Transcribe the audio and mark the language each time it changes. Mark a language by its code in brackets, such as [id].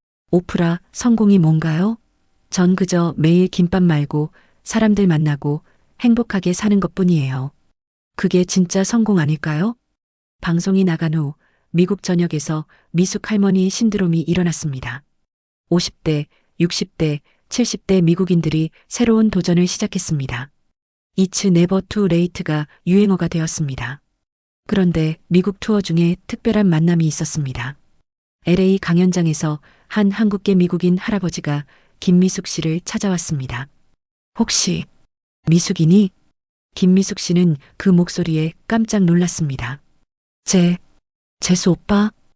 [ko] 오프라, 성공이 뭔가요? 전 그저 매일 김밥 말고 사람들 만나고 행복하게 사는 것뿐이에요. 그게 진짜 성공 아닐까요? 방송이 나간 후 미국 전역에서 미숙 할머니 신드롬이 일어났습니다. 50대, 60대, 70대 미국인들이 새로운 도전을 시작했습니다. [en] It's never too late [ko] 가 유행어가 되었습니다. 그런데 미국 투어 중에 특별한 만남이 있었습니다. LA 강연장에서 한 한국계 미국인 할아버지가 김미숙 씨를 찾아왔습니다. 혹시 미숙이니? 김미숙 씨는 그 목소리에 깜짝 놀랐습니다. 재수 오빠?